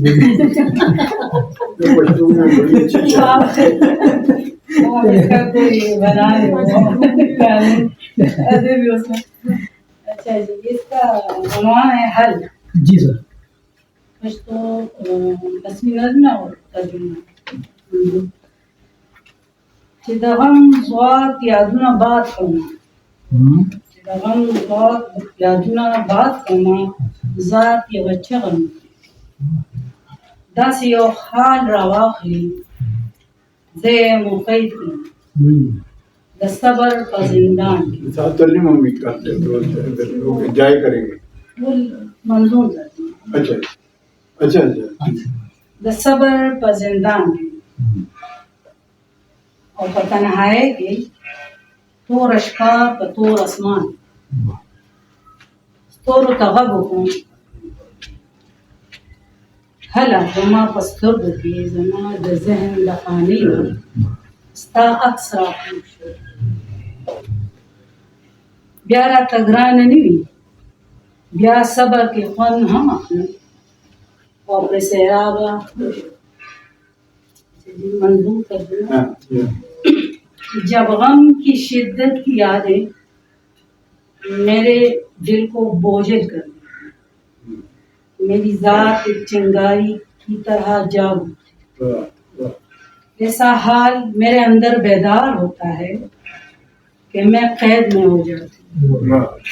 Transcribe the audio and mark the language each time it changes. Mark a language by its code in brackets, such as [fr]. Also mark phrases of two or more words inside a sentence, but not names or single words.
[ur] اس کا کوئی بنا ہے. اچھا جی، اس کا عنوان ہے حل. جی سر. کچھ تو رسمی نظم اور ترجمہ. [ps] چې د غم ځواک یادونه باد کړمه، چې د غم ځواک یادونه باد کړمه، ذات یوه چغه مې داسې یو حال راواخلي، زه یې مقید کړم د صبر په زندان کې. [ur] ترجمہ ہم بھی کرتے ہیں، لوگ انجوائے کریں گے. وہ منظوم ترجمہ. اچھا اچھا اچھا. [ps] د صبر په زندان کې او په تنهایی کې توره شپه په تور اسمان، ستورو ته غږ وکړم هله زما په سترګو کې زما د ذهن له خانې نه ستا عکس راخوږ شو. بیا راته ګرانه نه وي، بیا صبر کې خوند هم اخلم او پرې سیرابه [ur] منظور ترجمہ. جب غم کی شدت کی یادیں میرے دل کو بوجھل کر دیں، میری ذات ایک چنگاری کی طرح جاگ اٹھتی، ایسا حال میرے اندر بیدار ہوتا ہے کہ میں قید میں ہو جاتی ہوں.